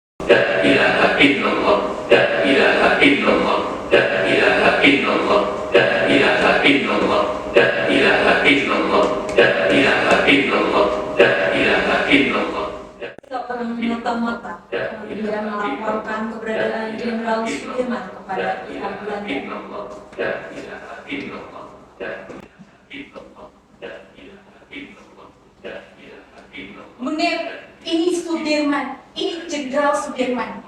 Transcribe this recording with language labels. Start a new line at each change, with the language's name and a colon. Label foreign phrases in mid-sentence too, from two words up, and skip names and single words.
Arabic: لا إله إلا الله، لا إله إلا الله، لا إله إلا الله، لا إله إلا الله، لا إله إلا الله، لا إله إلا الله، لا إله إلا الله.
Indonesian: Tak pernah menata-mata, kemudian melaporkan keberadaan Jenderal Sudirman kepada pihak Belanda. Munir, ini Sudirman, ini Jenderal Sudirman.